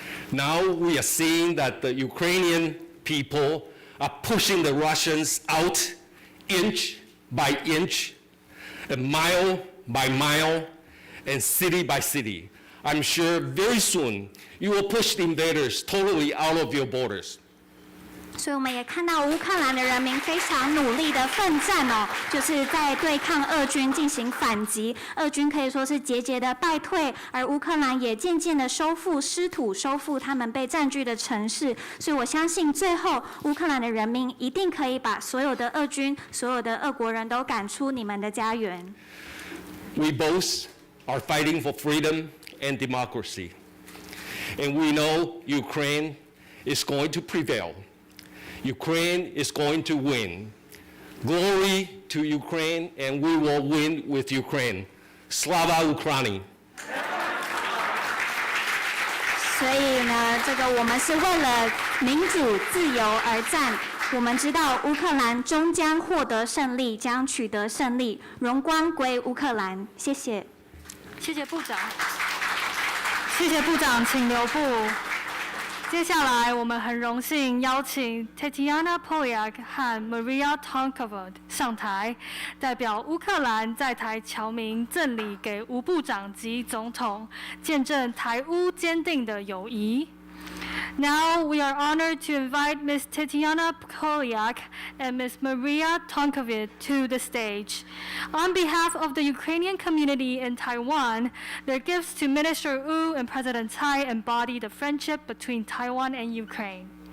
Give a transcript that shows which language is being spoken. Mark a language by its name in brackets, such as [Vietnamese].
[English] Now we are seeing that the Ukrainian people are pushing the Russians out inch by inch, and mile by mile, and city by city. I'm sure very soon you will push the invaders totally out of your borders. [Chinese] 所以我们也看到乌克兰的人民非常努力的奋战哦，就是在对抗俄军进行反击。俄军可以说是节节的败退，而乌克兰也渐渐的收复失土，收复他们被占据的城市。所以我相信最后乌克兰的人民一定可以把所有的俄军、所有的俄国人都赶出你们的家园。 [English] We both are fighting for freedom and democracy. And we know Ukraine is going to prevail. Ukraine is going to win. Glory to Ukraine, and we will win with Ukraine. [Ukrainian] Slava Ukraini! [Chinese] 所以呢，这个我们是为了民主自由而战。我们知道乌克兰终将获得胜利，将取得胜利，荣光归乌克兰。谢谢。谢谢部长，谢谢部长，请留步。接下来，我们很荣幸邀请 Tetiana Polyak 和 Maria Tonkovod 上台，代表乌克兰在台侨民赠礼给吴部长及总统，见证台乌坚定的友谊。 [English] Now we are honored to invite Ms. Tetiana Polyak and Ms. Maria Tonkovod to the stage. On behalf of the Ukrainian community in Taiwan, their gifts to Minister Wu and President Tsai embody the friendship between Taiwan and Ukraine.